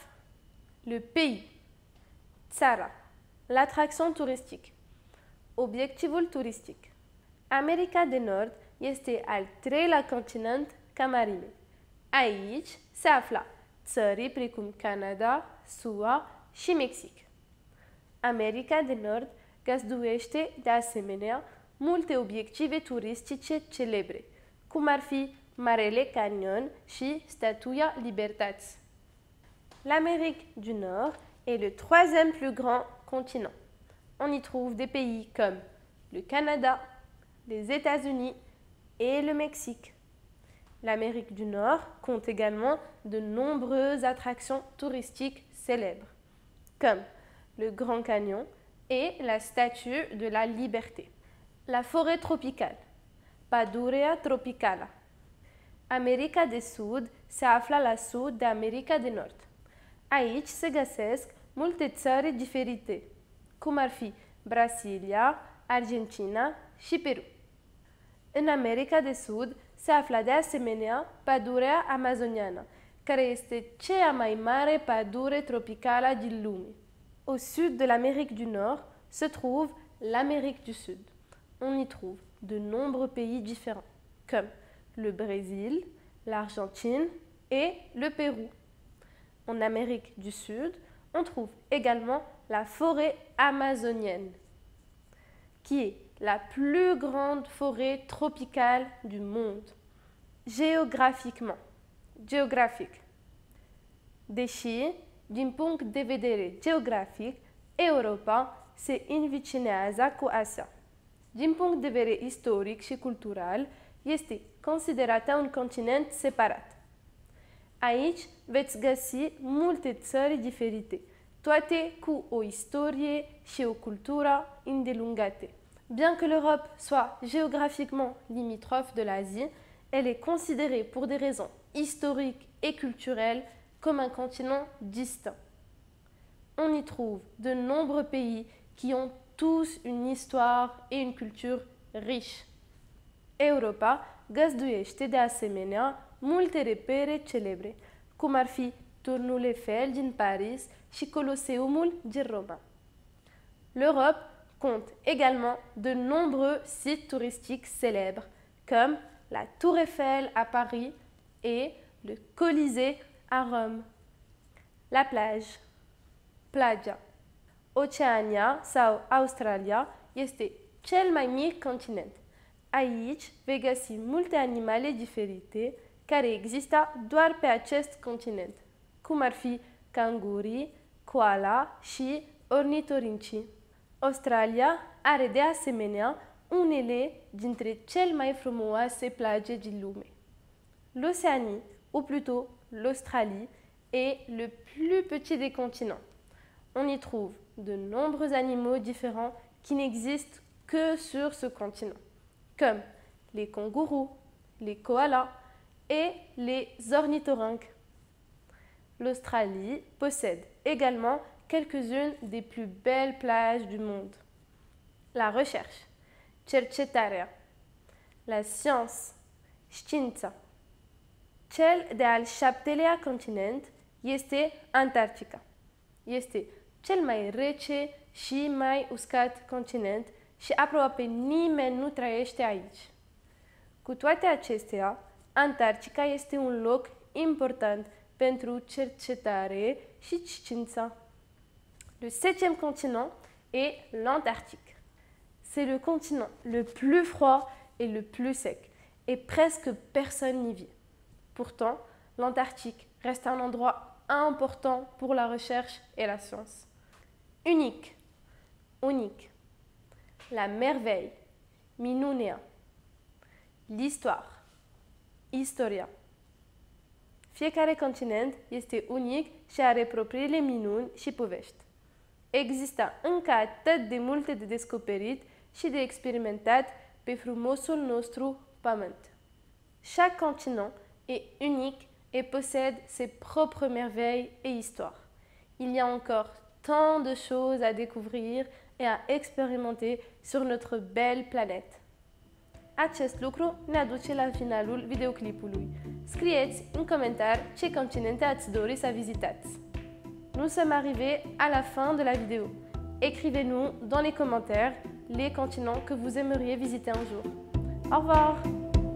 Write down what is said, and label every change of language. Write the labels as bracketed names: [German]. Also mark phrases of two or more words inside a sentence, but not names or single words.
[French] Le pays, țara, l'attraction touristique, [Romanian] obiectivul turistic. America de Nord este al treilea continent ca mărime. Aici se află țări precum Canada, SUA și Mexic. America de Nord găzduiește de asemenea multe obiective turistice celebre, cum ar fi Marele Canyon și Statuia Libertății. [French] L'Amérique du Nord est le troisième plus grand continent. On y trouve des pays comme le Canada, les États-Unis et le Mexique. L'Amérique du Nord compte également de nombreuses attractions touristiques célèbres, comme le Grand Canyon et la Statue de la Liberté. La forêt tropicale, [Romanian] Pădurea tropicală. America de Sud se află la sud de America de Nord. Aici se găsesc multe țări diferite, cum ar fi Brazilia, Argentina și Peru. În America de Sud se află de asemenea pădurea amazoniană, care este cea mai mare pădure tropicală din lume. [French] Au sud de l'Amérique du Nord se trouve l'Amérique du Sud. On y trouve de nombreux pays différents, comme le Brésil, l'Argentine et le Pérou. En Amérique du Sud, on trouve également la forêt amazonienne, qui est la plus grande forêt tropicale du monde. Géographiquement, géographique. [Romanian] Deși, din punct de vedere geografic, Europa se învecinează cu Asia. Din punct de vedere istoric și cultural, este considerată un continent separat. Aici veți găsi multe țări diferite, toate cu o istorie și o cultură îndelungate. [French] Bien que l'Europe soit géographiquement limitrophe de l'Asie, elle est considérée pour des raisons historiques et culturelles comme un continent distinct. On y trouve de nombreux pays qui ont tous une histoire et une culture riche. [Romanian] Europa găzduiește de asemenea multe repere celebre, cum ar fi Turnul Eiffel din Paris și Coloseumul din Roma. [French] L'Europe compte également de nombreux sites touristiques célèbres, comme la Tour Eiffel à Paris et le Colisée à Rome. La plage, playa. [Romanian] Oceania sau Australia este cel mai mic continent. Aici vei găsi multe animale diferite care există doar pe acest continent, cum ar fi cangurii, koala și ornitorincii. Australia are de asemenea unele dintre cele mai frumoase plage din lume. [French] L'Océanie, ou plutôt l'Australie, est le plus petit des continents. On y trouve de nombreux animaux différents qui n'existent que sur ce continent, comme les kangourous, les koalas et les ornithorynques. L'Australie possède également quelques-unes des plus belles plages du monde. La recherche, [Romanian] cercetarea, [French] la science, [Romanian] știința. Cel de-al 7-lea continent este Antarctica. Este cel mai rece și mai uscat continent și aproape nimeni nu trăiește aici. Cu toate acestea, Antarctica este un loc important pentru cercetare și știință. [French] Le 7e continent est l'Antarctique. C'est le continent le plus froid et le plus sec, et presque personne n'y vit. Pourtant, l'Antarctique reste un endroit important pour la recherche et la science. Unique, unique. La merveille, minunea. L'histoire, [Romanian] istoria. Fiecare continent este unic și are propriile minuni și povești. Există încă atât de multe de descoperit și de expérimentat pe frumosul nostru pământ. [French] Chaque continent est unique et possède ses propres merveilles et histoires. Il y a encore tant de choses à découvrir et à expérimenter sur notre belle planète. [Romanian] Acest lucru ne aduce la finalul videoclipului. Scrieți în comentarii ce continente ați dori să vizitați. [French] Nous sommes arrivés à la fin de la vidéo. Écrivez-nous dans les commentaires les continents que vous aimeriez visiter un jour. Au revoir!